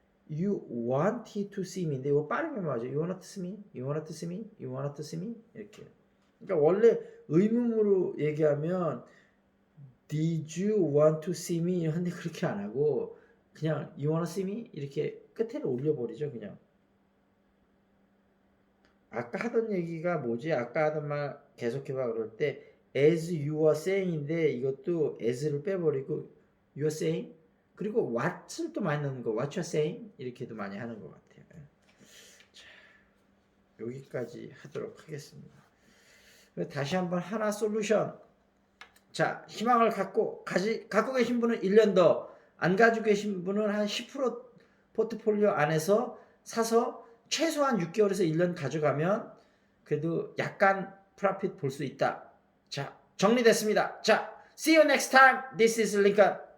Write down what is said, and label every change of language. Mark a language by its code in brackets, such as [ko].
[en] you wanted to see me인데 [ko] 이거 빠르게 맞아요. [en] you want to see me? you want to see me? you want to see me? [ko] 이렇게. 그러니까 원래 의문으로 얘기하면 [en] did you want to see me? [ko] 근데 그렇게 안 하고 그냥 [en] you wanna see me? [ko] 이렇게 끝에를 올려버리죠. 그냥. 아까 하던 얘기가 뭐지? 아까 하던 말 계속해봐 그럴 때 [en] as you are saying [ko] 인데 이것도 as를 빼버리고 [en] you are saying [ko] 그리고 what을 또 많이 넣는 거 [en] what you are saying [ko] 이렇게도 많이 하는 것 같아요. 자, 여기까지 하도록 하겠습니다. 다시 한번 하나 솔루션. 자, 희망을 갖고 계신 분은 1년 더, 안 가지고 계신 분은 한 10% 포트폴리오 안에서 사서 최소한 6개월에서 1년 가져가면 그래도 약간 프로핏 볼 수 있다. 자, 정리됐습니다. 자, [en] see you next time. This is Lincoln.